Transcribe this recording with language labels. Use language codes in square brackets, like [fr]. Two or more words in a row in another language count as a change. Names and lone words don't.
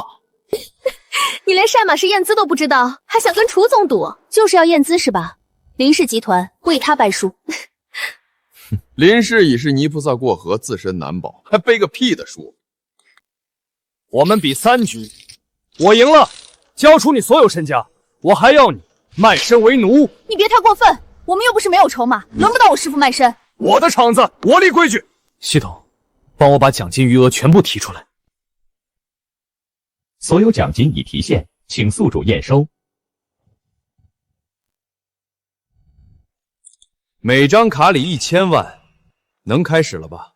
[zh] 你连晒马是验资都不知道，还想跟楚总赌？就是要验资是吧？林氏集团为他败书。林氏已是泥菩萨过河，自身难保，还背个屁的书。我們比3局，我贏了，交出你所有身家，我還要你賣身為奴。你別太過分，我們又不是沒有籌碼，輪不到我師父賣身。我的場子，我立規矩。系統，幫我把獎金餘額全部提出來。所有獎金已提現，請宿主驗收。每張卡裡1000萬，能開始了吧？